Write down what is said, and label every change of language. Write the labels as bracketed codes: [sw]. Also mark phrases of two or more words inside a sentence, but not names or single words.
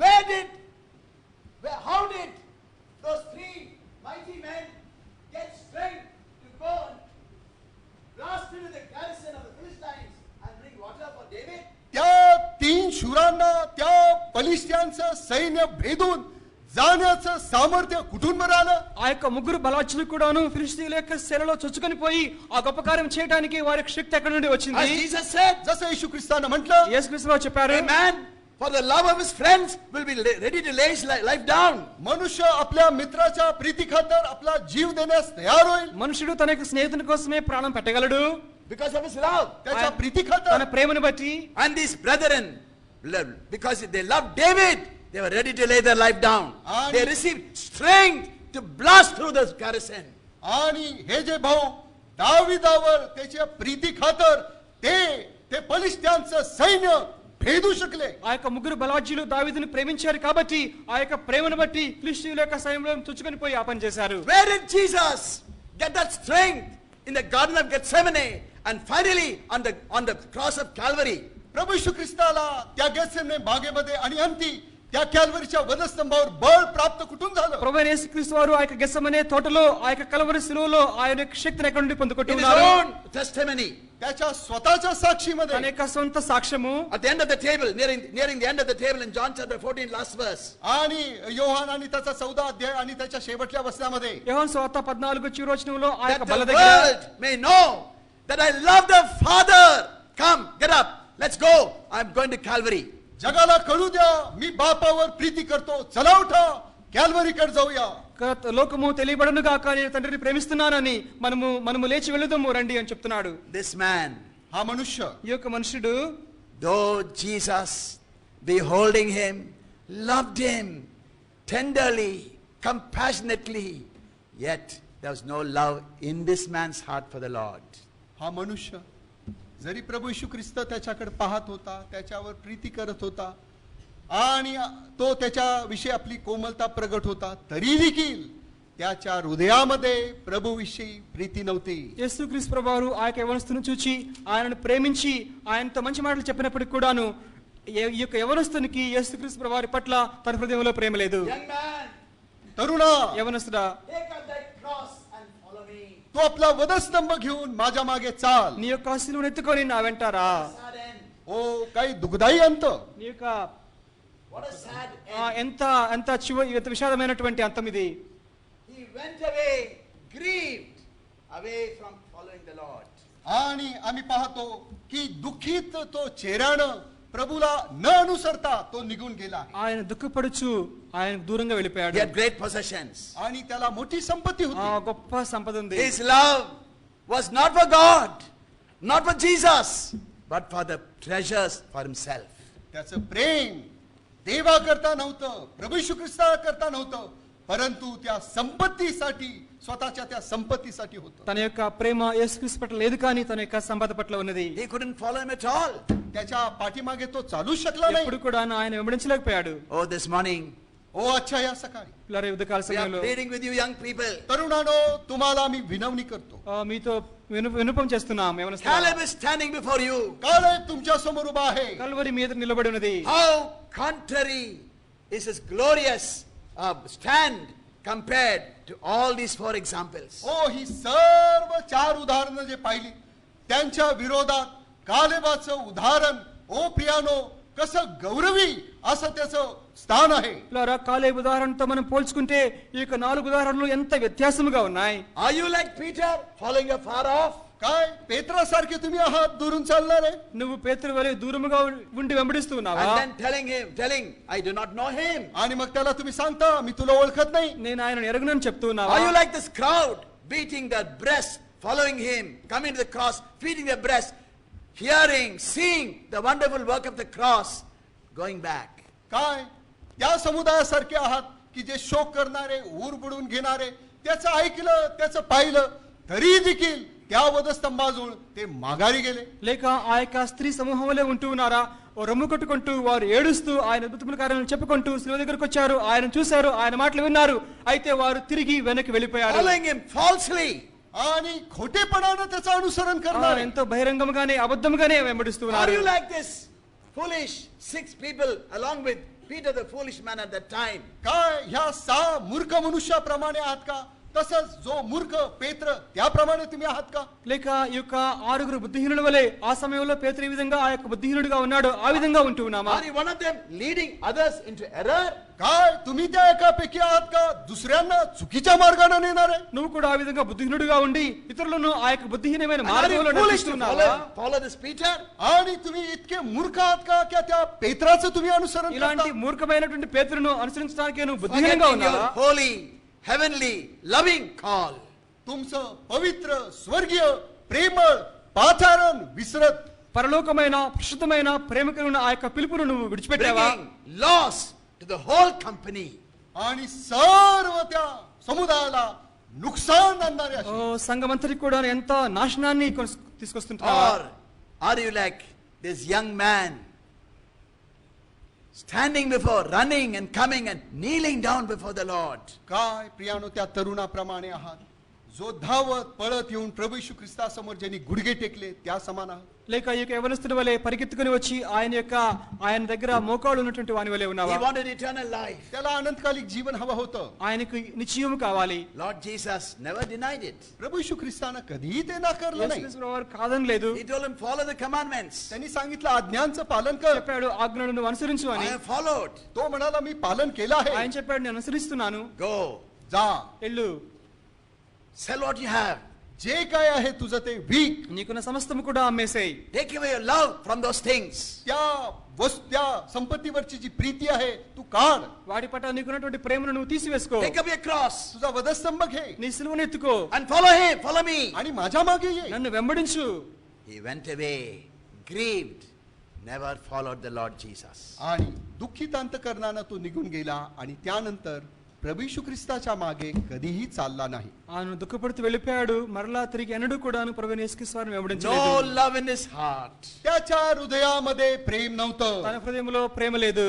[en] How did those 3 mighty men get strength to go and blast into the garrison of the Philistines and bring water for David? [mr] त्या 3 शूरांना त्या फलिस्त्यांचं सैन्य भेदून जाण्याचं सामर्थ्य कुठून बरं आलं? [te] ఆ యొక్క ముగ్గురు బలాచులు కూడాను ఫిలిష్తీయుల యొక్క శిలలో చొచ్చుకొని పోయి ఆ గొప్ప కార్యం చేయడానికి వారికి శక్తి ఎక్కడి నుండి [en] As [te] వచ్చింది? [en] Jesus said, [mr] जसं येशू ख्रिस्तानं म्हटलं, [te] యేసుక్రీస్తు వారు చెప్పారు, [en] a man for the love of his friends will be ready to lay his life down. [mr] मनुष्य आपल्या मित्राच्या प्रीती खातर आपला जीव देण्यास तयार होईल. [te] మనుషుడు తన యొక్క స్నేహితుని కోసమే ప్రాణం పెట్టగలడు [en] Because of his love. [mr] त्याच्या प्रीती [te] తన [mr] खातर. [te] ప్రేమను బట్టి. [en] And these brethren, because they loved David, they were ready to lay their life down. And- They received strength to blast through the garrison. [mr] आणि हे जे भाऊ दाविदावर त्याच्या प्रीती खातर ते फलिस्त्यांचं सैन्य भेदू शकले. [te] ఆ యొక్క ముగ్గురు బలాజ్యులు దావీదుని ప్రేమించారు కాబట్టి ఆ యొక్క ప్రేమను బట్టి ఫిలిష్తీయుల యొక్క సైన్యంలో చొచ్చుకొని పోయి ఆ పని చేశారు. [en] Where did Jesus get that strength? In the Garden of Gethsemane and finally on the cross of Calvary. [mr] प्रभू येशू ख्रिस्ताला त्या गेत्सेमने बागेमध्ये आणि अंती त्या कॅल्वरीच्या वधस्तंभावर बळ प्राप्त कुठून झालं? [te] ప్రభువైన యేసుక్రీస్తు వారు ఆ యొక్క గెత్సెమనే తోటలో ఆ యొక్క కల్వరి శిలువలో ఆయన యొక్క శక్తిని ఎక్కడి నుండి పొందుకుంటూ [en] In his [te] ఉన్నారు? [en] own testimony. [mr] त्याच्या स्वतःच्या साक्षीमध्ये. [te] తన యొక్క సొంత సాక్ష్యము. [en] At the end of the table, nearing the end of the table in John chapter 14, last verse. [mr] आणि योहान आणि त्याचा 14 अध्याय आणि त्याच्या शेवटच्या वचनामध्ये [te] యోహాను సువార్త 14 చివరి వచనంలో ఆ [en] That [te] యొక్క [en] the [te] బల్ల దగ్గర [en] world may know that I love the Father. Come, get up, let's go. I'm going to Calvary. [mr] जगाला कळू द्या मी बापावर प्रीती करतो. चला उठा कॅल्वरीकडे जाऊया. [te] లోకము తెలియబడను గాక నేను తండ్రిని ప్రేమిస్తున్నానని మనము లేచి వెళుదాము రండి అని చెప్తున్నాడు. [en] This man, [mr] हा मनुष्य, [te] ఈ యొక్క మనుషుడు [en] though Jesus, beholding him, loved him tenderly, compassionately, yet there was no love in this man's heart for the Lord. [mr] हा मनुष्य जरी प्रभू येशू ख्रिस्त त्याच्याकडे पाहत होता, त्याच्यावर प्रीती करत होता आणि तो त्याच्याविषयी आपली कोमलता प्रगट होता, तरी देखील त्याच्या हृदयामध्ये प्रभूविषयी प्रीती नव्हती. [te] యేసుక్రీస్తు ప్రభువారు ఆ యొక్క యవనస్తును చూచి ఆయనను ప్రేమించి ఆయనతో మంచి మాటలు చెప్పినప్పటికి కూడాను ఈ యొక్క యవనస్తునికి యేసుక్రీస్తు ప్రభువారి పట్ల తన హృదయంలో ప్రేమ లేదు. [en] Young man, [mr] तरुणा, [te] యవనస్తుడా, [en] take up thy cross and follow me. [mr] तो आपला वधस्तंभ घेऊन माझ्या मागे चाल. [te] నీ యొక్క శిలువను ఎత్తుకొని నా వెంటారా. [en] Sad end. [mr] ओ काही दुःखदायी अंत. [te] నీ యొక్క [en] What a sad [te] ఎంత ఎంత విషాదమైనటువంటి అంతం ఇది. [en] He went away grieved, away from following the Lord. [mr] आणि आम्ही पाहतो की दुःखित तो चेहऱ्यानं प्रभूला न अनुसरता तो निघून गेला आहे. [te] ఆయన దుఃఖపడుచు ఆయన దూరంగా వెళ్ళిపోయాడు. [en] He had great possessions. [mr] आणि त्याला मोठी संपत्ती होती. [te] గొప్ప సంపద ఉంది. [en] His love was not for God, not for Jesus, but for the treasures for himself. [mr] त्याचं प्रेम देवा करता नव्हतं, प्रभू येशू ख्रिस्ता करता नव्हतं, परंतु त्या संपत्तीसाठी, स्वतःच्या त्या संपत्तीसाठी होतं. [te] తన యొక్క ప్రేమ యేసుక్రీస్తు పట్ల లేదు కానీ తన యొక్క సంపద పట్ల ఉన్నది. [en] He couldn't follow him at all. [mr] त्याच्या पाठीमागे तो चालू शकला [te] ఎప్పుడు [mr] नाही. [te] కూడా ఆయన వెంబడించలేకపోయాడు. [en] Oh, this morning, [mr] ओ अच्छा, या सकाळी [te] పిల్లల ఉదయకాల [en] we are [te] సమయంలో [en] pleading with you young people. [mr] तरुणानो, तुम्हाला मी विनवणी करतो. [te] మీతో వినుపం చేస్తున్నాం. [en] Caleb is standing before you. [mr] काल तुमच्या समोर उभा आहे. [te] కల్వరి మీద నిలబడి ఉన్నది. [en] How contrary is his glorious stand compared to all these four examples. [mr] ओ ही सर्व चार उदाहरणं जे पाहिली त्यांच्या विरोधात कालेबाचं उदाहरण ओ प्रियानो कसं गौरवी असं त्याचं స్థాన आहे. [te] పిల్లరా, కాలేబు ఉదాహరణతో మనం పోల్చుకుంటే ఈ యొక్క 4 ఉదాహరణలు ఎంత వ్యత్యాసముగా ఉన్నాయి. [en] Are you like Peter, following afar off? [mr] काय पेत्रासारखे तुम्ही आहात दुरून चालणारे? [te] నువ్వు పేతురు వలె దూరముగా ఉండి వెంబడిస్తూ ఉన్నావా? [en] And then telling, I do not know him. [mr] आणि मग त्याला तुम्ही सांगता मी तुला ओळखत नाही. [te] నేను ఆయనను ఎరగనని చెప్తూ ఉన్నావా? [en] Are you like this crowd, beating their breast, following him, coming to the cross, beating their breast, hearing, seeing the wonderful work of the cross, going back? [mr] काय त्या समुदायासारखे आहात की जे शोक करणारे, ऊर बुडून घेणारे, त्याचं ऐकलं, त्याचं पाहिलं, तरी देखील त्या वधस्तंभाजवळ ते माघारी गेले. [te] లేక ఆ యొక్క స్త్రీ సమూహంలో ఉంటూ ఉన్నారా? ఓ రొమ్ము కొట్టుకుంటూ వారు ఏడుస్తూ ఆయన అద్భుతమైన కార్యాలను చెప్పుకుంటూ శిలువ దగ్గరకు వచ్చారు, ఆయన చూశారు, ఆయన మాటలు విన్నారు, అయితే వారు తిరిగి వెనక్కి వెళ్ళిపోయారు. [en] Following him falsely. [mr] आणि खोटेपणानं त्याचं अनुसरण [te] వారు [mr] करणार. [te] ఎంతో బహిరంగంగానే అబద్ధంగానే వెంబడిస్తూ [en] Are [te] ఉన్నారు. [en] you like this foolish 6 people along with Peter the foolish man at that time? [mr] काय ह्या 6 मूर्ख मनुष्याप्रमाणे आहात का? तसंच जो मूर्ख पेत्र त्याप्रमाणे तुम्ही आहात का? [te] లేక ఈ యొక్క 6 బుద్ధిహీనుల వలె ఆ సమయంలో పేతురు ఈ విధంగా ఆ యొక్క బుద్ధిహీనుడిగా ఉన్నాడు, ఆ విధంగా ఉంటూ ఉన్నామా? [en] Are you one of them leading others into error? [mr] काय तुम्ही त्या एकापैकी आहात का दुसऱ्यांना चुकीच्या मार्गाने नेणारे? [te] నువ్వు కూడా ఆ విధంగా బుద్ధిహీనుడిగా ఉండి ఇతరులను ఆ యొక్క బుద్ధిహీనమైన [en] And are you [te] మార్గంలో [en] foolish to [te] నడిపిస్తున్నావా? [en] follow this Peter? [mr] आणि तुम्ही इतके मूर्ख आहात का की त्या पेत्राचं तुम्ही अनुसरण [te] ఇలాంటి [mr] करता? [te] మూర్ఖమైనటువంటి పేతురును అనుసరించడానికి నువ్వు బుద్ధిహీనంగా [en] Forgetting your [te] ఉన్నావా? [en] holy, heavenly, loving call. [mr] तुमचं पवित्र स्वर्गीय प्रेमळ पाचारण विसरत [te] పరలోకమైన పరిశుద్ధమైన ప్రేమ కలిగిన ఆ యొక్క పిలుపును నువ్వు విడిచిపెట్టావా? [en] Bringing loss to the whole company. [mr] आणि सर्व त्या समुदायाला नुकसान आणणारे [te] ఓ [mr] असे. [te] సంఘమంతరికి కూడా ఎంత నాశనాన్ని తీసుకొస్తుంటావా? [en] Or are you like this young man standing before, running and coming and kneeling down before the Lord? [mr] काय प्रियानो त्या तरुणाप्रमाणे आहात जो धावत पळत येऊन प्रभू येशू ख्रिस्तासमोर ज्यांनी गुडघे टेकले त्या समान आहात? [te] లేక ఈ యొక్క యవనస్తుడి వలె పరిగెత్తుకుని వచ్చి ఆయన దగ్గర మోకాళ్ళు ఉన్నటువంటి వాని వలె [en] He [te] ఉన్నావా? [en] wanted eternal life. [mr] त्याला अनंतकालिक जीवन हवं होतं. [te] ఆయనకు నిశ్చయం కావాలి. [en] Lord Jesus never denied it. [mr] प्रभू येशू ख्रिस्तानं कधीही ते नाकारलं नाही. [te] యేసుక్రీస్తు వారు కాదని లేదు. [en] He told him, follow the commandments. [mr] त्यांनी सांगितलं आज्ञांचं पालन कर. [te] చెప్పాడు ఆజ్ఞలను నువ్వు అనుసరించు [en] I [te] అని. [en] have followed. [mr] तो म्हणाला मी पालन केलं [te] ఆయన [mr] आहे. [te] చెప్పాడు నేను అనుసరిస్తున్నాను. [en] Go, [mr] जा, [te] ఎల్లు, [en] sell what you have, [mr] जे काय आहे तुझं ते विक, [te] నీకున్న సమస్తము కూడా అమ్మేసేయి. [en] Take away your love from those things. [mr] त्या संपत्तीवरची जी प्रीती आहे तू काढ, [te] వాటి పట్ల నీకున్నటువంటి ప్రేమను నువ్వు తీసివేసుకో. [en] Take up your cross [mr] तुझा वधस्तंभ घे [te] నీ సిలువను ఎత్తుకో [en] and follow him, follow me. [mr] आणि माझ्या मागे ये. [te] నన్ను వెంబడించు. [en] He went away, grieved, never followed the Lord Jesus. [mr] आणि दुःखित अंतकरणानं तो निघून गेला आणि त्यानंतर प्रभू येशू ख्रिस्ताच्या मागे कधीही चालला नाही. [te] ఆయన దుఃఖపడుతూ వెళ్ళిపోయాడు. మరలా తిరిగి ఎన్నడూ కూడాను ప్రభువైన యేసుక్రీస్తు వారిని [en] No [te] వెంబడించలేదు. [en] love in his heart. [mr] त्याच्या हृदयामध्ये प्रेम नव्हतं. [te] తన హృదయంలో ప్రేమ లేదు.